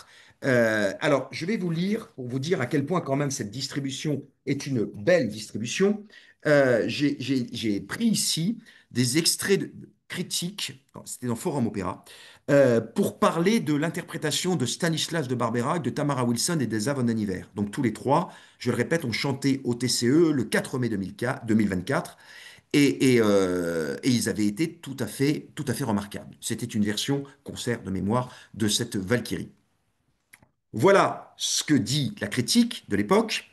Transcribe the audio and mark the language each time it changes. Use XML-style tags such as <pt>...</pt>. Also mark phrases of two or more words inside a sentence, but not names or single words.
<fr>Alors, je vais vous lire pour vous dire à quel point quand même cette distribution est une belle distribution. J'ai pris ici des extraits de critiques, c'était dans Forum Opéra, pour parler de l'interprétation de Stanislas de Barbera, de Tamara Wilson et d'Elsa von den Iver. Donc tous les trois, je le répète, ont chanté au TCE le 4 mai 2024 et ils avaient été tout à fait remarquables. C'était une version concert de mémoire de cette Valkyrie. Voilà ce que dit la critique de l'époque.</fr>